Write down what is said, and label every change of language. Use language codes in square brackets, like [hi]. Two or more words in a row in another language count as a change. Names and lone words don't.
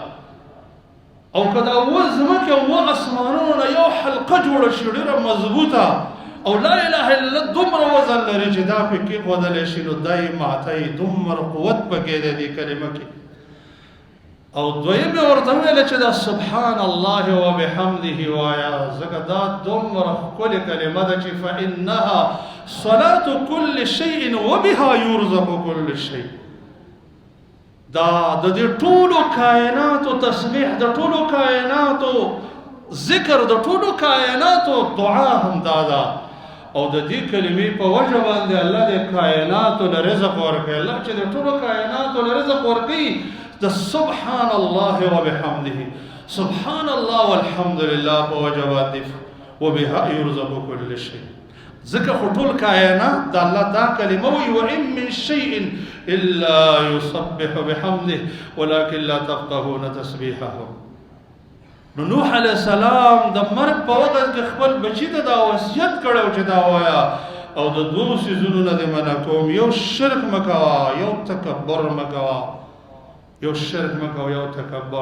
[ps] او که دا اوه ځمکې او اوه اسمانونه یو حلقه جوړه شي ډېره مضبوطه او [ar] لا اله الا الله [ps] دومره وزن لري چې دا پې کېښودلی شي نو دا یې ماتوي، دومره قوت پکې دی دې کلمه کې. او دویم یې ورته ویله چې دا [ar] سبحان الله وبحمده [ps] وایه، ځکه دا دومره ښکلې کلمه ده چې [ar] فانها صلاة كل شيء [ps] وبها يرزق كل شيء. دا د دې ټولو کائناتو تسبیح، د ټولو کائناتو ذکر، د ټولو کائناتو دعا هم دا ده. او د دې کلمې په وجه باندې الله د کائناتو له رزق ورکوي. الله چې د ټولو کائناتو له رزق ورکوي د [ar] سبحان الله وبحمده، سبحان الله والحمد لله [ps] په وجه باندې [ar] وبها يرزق كل شيء. [ps] ځکه خو ټول کائنات د الله دا کلمه وایي [ar] وان من شیء الا یسبح بحمده ولکن لا تفقهون تسبیحهم. [ps] نو نوح علیه السلام د مرګ په وخت کې خپل بچي ته دا وصیت کړی چې دا وایا او د دوه څیزونو نه دې منع کوم، یو شرک مه کوه، یو تکبر مه کوه. یو شرک مه کوه، یو تکبر.